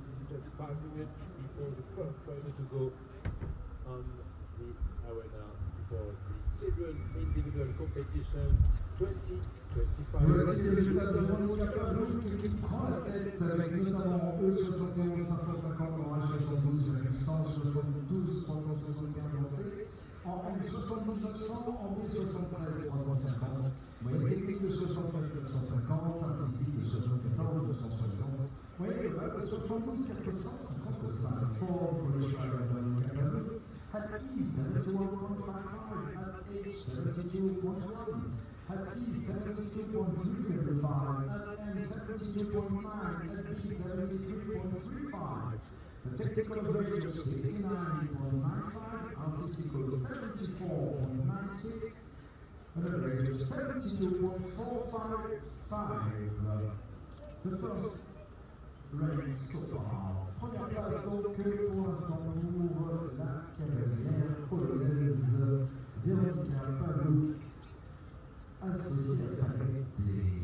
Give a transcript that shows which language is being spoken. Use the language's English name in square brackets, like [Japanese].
[English] Just 5 minutes before the first rider to go on the arena for the children individual competition 2025. [French] Voici le résultat de Veronica Pawluk qui prend la tête avec notamment E71 550 en H72 avec 172 375 lancés, en M72 900, en B73 350, moyenne technique de 69 950, artistique de 74 260, moyenne globale de 72 455. [English] For British rider Veronica Pawluk at E71.55, at H72.1. At C72.305, at M72.9, at B73.35. The technical average of 69.95, artistical 74.96, an average of 72.455. The first race so far. [French] Première place donc pour l'instant pour la cavalière polonaise Veronica Pawluk, associée à Faculté.